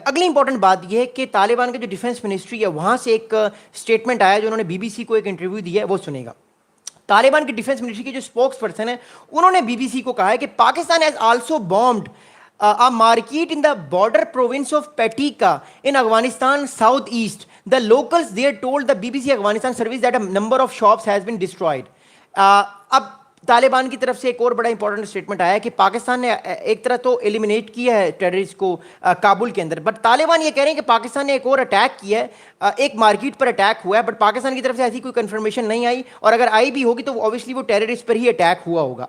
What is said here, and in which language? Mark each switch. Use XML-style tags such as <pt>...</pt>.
<ur>اگلی انپورٹنٹ بات یہ ہے کہ طالبان کا جو ڈیفنس منسٹری ہے وہاں سے ایک اسٹیٹمنٹ آیا جو انہوں نے بی بی سی کو ایک انٹرویو دیا ہے، وہ سنیں گا. طالبان کی ڈیفنس منسٹری کے جو اسپوکس پرسن ہیں انہوں نے بی بی سی کو کہا ہے کہ Pakistan</ur> <en>Has also bombed a market in the border province of Patika in Afghanistan southeast. The locals there told the BBC Afghanistan service that a number of shops has been destroyed.</en> <ur>اب طالبان کی طرف سے ایک اور بڑا امپورٹنٹ اسٹیٹمنٹ آیا ہے کہ پاکستان نے ایک طرح تو ایلیمینیٹ کیا ہے ٹیررسٹ کو کابل کے اندر، بٹ طالبان یہ کہہ رہے ہیں کہ پاکستان نے ایک اور اٹیک کیا ہے، ایک مارکیٹ پر اٹیک ہوا ہے، بٹ پاکستان کی طرف سے ایسی کوئی کنفرمیشن نہیں آئی، اور اگر آئی بھی ہوگی تو اوبیسلی وہ ٹیررسٹ پر ہی اٹیک ہوا ہوگا.</ur>